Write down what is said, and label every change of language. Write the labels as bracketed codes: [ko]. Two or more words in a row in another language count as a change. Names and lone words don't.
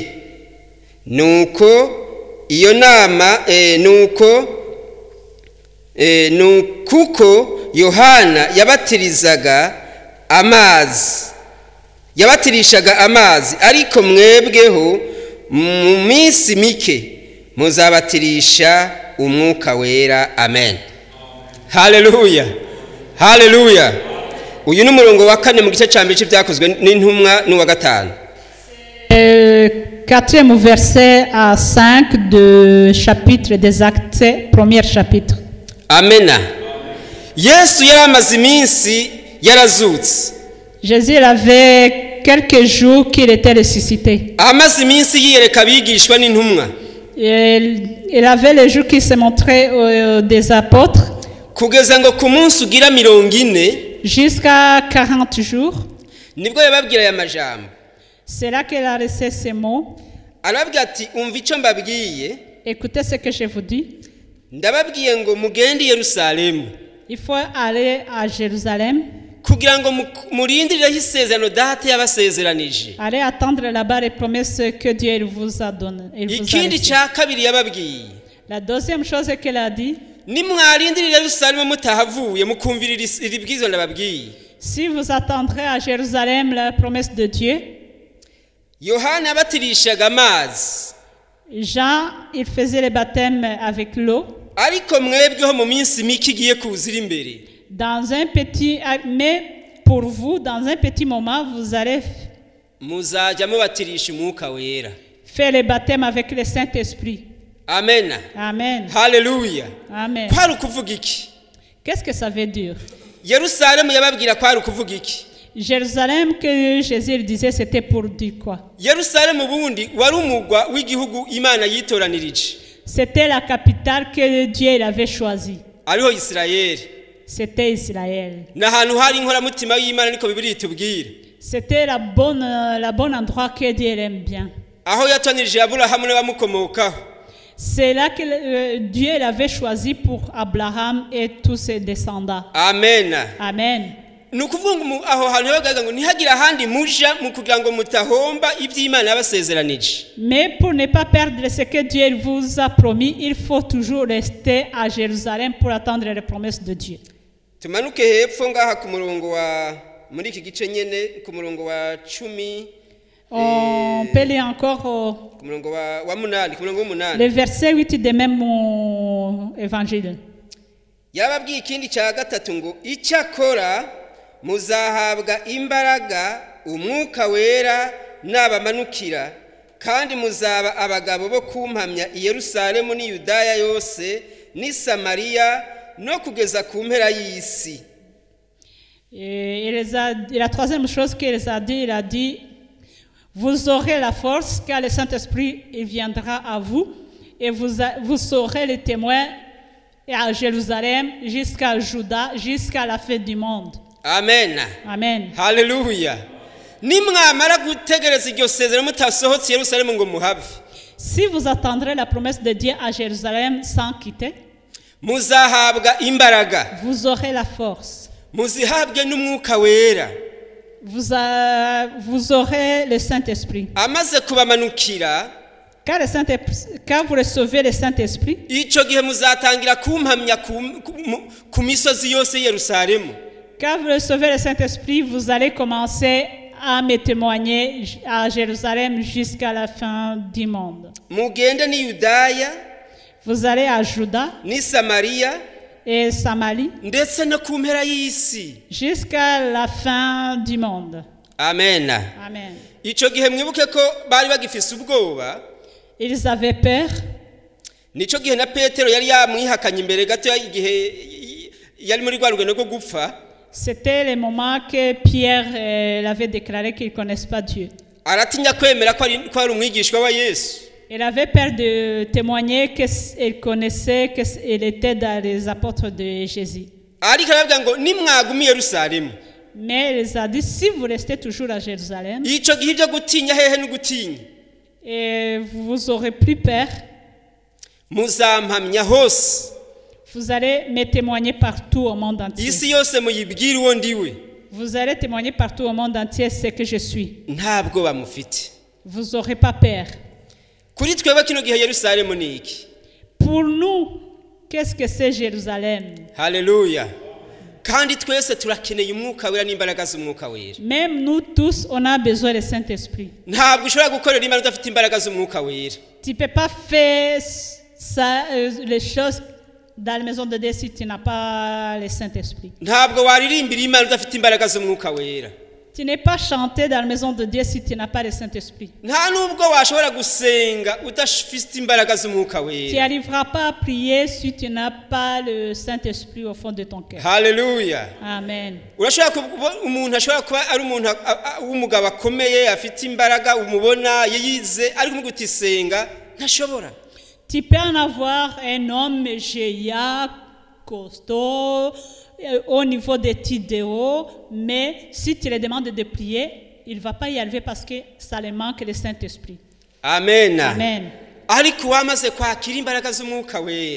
[rw] Nuko iyo nama kuko Yohana yabatirishaga amazi ariko mwebweho mu minsi mike muzabatirisha umwuka wera. Amen. Haleluya. Haleluya. Uyu ni umurongo wa 4 mu gice ca mbere cy'ibyakozwe n'intumwa n'uwa 5. [fr] Quatrième verset à 5 de chapitre des actes, premier chapitre. Amen. [rw] Yesu yaramaze iminsi yarazutse. [fr] Jésus avait quelques jours qu'il était ressuscité. [rw] Amaze iminsi yiyereka abigishwa n'intumwa. [fr] Il avait les jours qui se montraient des apôtres. [rw] Kugeza ngo ku munsi ugira 40 [fr] jusqu'à 40 jours. [rw] Nibwo yababwira ya majambo. [fr] C'est là qu'il a reçu ces mots. [rw] Arabwira ati umva icyo mbabwiye. [fr] Écoutez ce que je vous dis. [rw] Ndababwiye ngo mugende Yerusalemu. [fr] Il faut aller à Jérusalem. [rw] Kugira ngo murindirire isezerano data yabasezeranije. [fr] Allez attendre là-bas les promesses que Dieu vous a données. [rw] Ikindi cya kabiri yababwiye. [fr] La deuxième chose qu'elle a dit. [rw] Nimwarindirire Yerusalemu mutahavuye mukumvirira ibibwizo ndababwiye. [fr] Si vous attendrez à Jérusalem la promesse de Dieu. [rw] Yohana yabatirishaga amazi. [fr] Jean, il faisait le baptême avec l'eau. [rw] Ariko mwebweho mu minsi mike igiye kuzira imbere. [fr] Dans un petit, mais pour vous, dans un petit moment, vous allez [rw] muzajya mubatirisha umwuka wera. [fr] Faire le baptême avec le Saint-Esprit. Amen. Amen. Haleluya. Amen. [rw] Kwari ukuvuga iki? [fr] Qu'est-ce que ça veut dire? [rw] Yerusalemu yababwira kwari ukuvuga iki? [fr] Jérusalem que Jésus disait c'était pour dire quoi? [rw] Yerusalemu bundi wari umugwa w'igihugu Imana yitoranirije. [fr] C'était la capitale que Dieu avait choisie. [rw] Ariho Israël. [fr] C'était Israël. [rw] N'ahantu hari inkora mutima y'Imana niko Bibiliya itubwira. [fr] C'était la bonne endroit que Dieu aime bien. [rw] Aho yatanirije Aburahamu n'abamukomokaho. [fr] C'est là que Dieu l'avait choisi pour Abraham et tous ses descendants. Amen. Amen. [rw] nukuvuga aho hantu bagaga ngo ntihagira handi muja mu kugira ngo mutahomba iby'Imana yabasezeranije. [fr] Mais pour ne pas perdre ce que Dieu vous a promis, il faut toujours rester à Jérusalem pour attendre les promesses de Dieu. [rw] Tumanuke hepfo ngaha ku murongo wa muri iki gice nyene ku murongo wa 10. [fr] On peut lire encore [rw] ku murongo wa 8, ku murongo wa 8. [fr] Le verset 8 de même évangile. [rw] Yababwiye ikindi cya gatatu ngo icyakora muzahabwa imbaraga umwuka wera nabamanukira kandi muzaba abagabo bo kumpamya i Yerusalemu ni Yudaya yose ni Samariya no kugeza ku mpera y'isi. [fr] Et la troisième chose qu'il il a dit, vous aurez la force car le Saint-Esprit il viendra à vous et vous serez les témoins à Jérusalem jusqu'à Juda jusqu'à la fin du monde. Amen. Amen. Hallelujah. [rw] Nimwamara gutegereza iryo sezerano mutasohotse Yerusalemu ngo muhave. [fr] Si vous attendrez la promesse de Dieu à Jérusalem sans quitter, [rw] muzahabwa imbaraga. [fr] Vous aurez la force. [rw] Muzihabwe n'umwuka wera. [fr] Vous aurez le Saint-Esprit. [rw] Amaze kubamanukira, [fr] quand vous recevez le Saint-Esprit, [rw] icyo gihe muzatangira kumpamya ku misozi yose Yerusalemu. [fr] Quand vous recevez le Saint-Esprit, vous allez commencer à me témoigner à Jérusalem jusqu'à la fin du monde. [rw] Mugende ni Yudaya, [fr] vous allez à Juda, [rw] ni Samariya, [fr] et Samarie, [rw] ndetse no ku mpera y'isi, [fr] jusqu'à la fin du monde. Amen. Amen. [rw] Icyo gihe mwibuke ko bari bagifise ubwoba. [fr] Ils avaient peur. [rw] Nico gihe na Petero yari yamwihakanye imbere gato igihe yari muri rwa rugendo rwo gupfa. [fr] C'était le moment que Pierre avait déclaré qu'il ne connaissait pas Dieu. [rw] Aratinya kwemera ko ari umwigishwa wa Yesu. [fr] Il avait peur de témoigner qu'il connaissait qu'il était dans les apôtres de Jésus. [rw] Ariko aravuga ngo nimwagumi Yerusalemu. [fr] Mais il les a dit, si vous restez toujours à Jérusalem, [rw] ico gihe byo gutinya hehe no gutinya, [fr] et vous aurez plus peur, [rw] muzampamya hose. [fr] Vous allez me témoigner partout au monde entier. [rw] Isi yose muyibwira uwo ndiwe. [fr] Vous allez témoigner partout au monde entier ce que je suis. [rw] Ntabwo bamufite. [fr] Vous n'aurez pas peur. [rw] Kuri twebwe kino gihe Yerusalemu ni iki? [fr] Pour nous, qu'est-ce que c'est Jérusalem? Hallelujah. [rw] Kandi twese turakeneye umwuka wera n'imbaraga z'umwuka wera. [fr] Même nous tous, on a besoin du Saint-Esprit. [rw] Ntabwo ushobora gukorera Imana udafite imbaraga z'umwuka wera. [fr] Tu peux pas faire ça, les choses dans la maison de Dieu si tu n'as pas le Saint-Esprit. [rw] Ntabwo waririmbira Imana udafite imbaraga z'umwuka wera. [fr] Tu n'es pas chanté dans la maison de Dieu si tu n'as pas le Saint-Esprit. [rw] Nta nubwo washobora gusenga udafite imbaraga z'umwuka wera. [fr] Tu n'arriveras pas à prier si tu n'as pas le Saint-Esprit au fond de ton cœur. Hallelujah. Amen. [rw] Urashobora umuntu ashobora kuba ari umuntu w'umugabo akomeye afite imbaraga umubona yize ariko mugutisenga ntashobora. [fr] Tu peux en avoir un homme géant, costaud, au niveau des tidéos, mais si tu lui demandes de prier, il ne va pas y arriver parce que ça lui manque le Saint-Esprit. Amen. Amen. [rw] Ariko wamaze kwakira imbaraga z'umwuka wera.